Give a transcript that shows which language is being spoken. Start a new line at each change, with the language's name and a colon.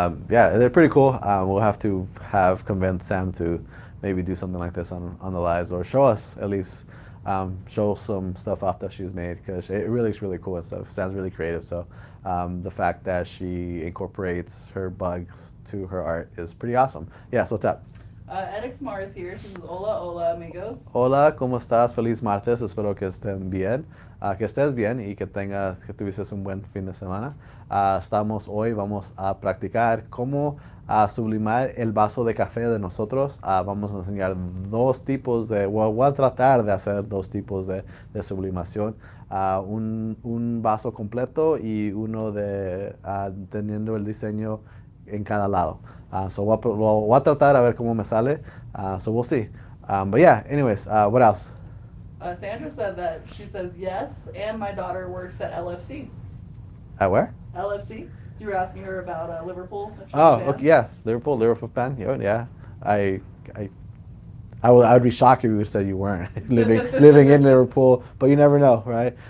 English: Yeah, they're pretty cool. We'll have to convince Sam to maybe do something like this on the lives, or show us at least, show some stuff off that she's made, because it really is really cool and stuff. Sam's really creative, so the fact that she incorporates her bugs to her art is pretty awesome. Yeah, so what's up? Edix Mar is here. She says,
Spanish: "Hola, hola, amigos." Hola, ¿cómo estás? Feliz martes. Espero que estén bien. Que estés bien y que tuvieses un buen fin de semana. Vamos a practicar cómo sublimar el vaso de café de nosotros. Vamos a enseñar voy a tratar de hacer dos tipos de sublimación. Un vaso completo y uno teniendo el diseño en cada lado. So voy a tratar a ver cómo me sale.
English: So we'll see. But yeah, anyways, what else? Sandra said she says yes, and my daughter works at LFC. At where? LFC. It's You were asking her about Liverpool. If she's a Oh, fan? okay, yeah, Liverpool fan. Yeah. I, I I would be shocked if you said you weren't living in Liverpool, but you never know, right?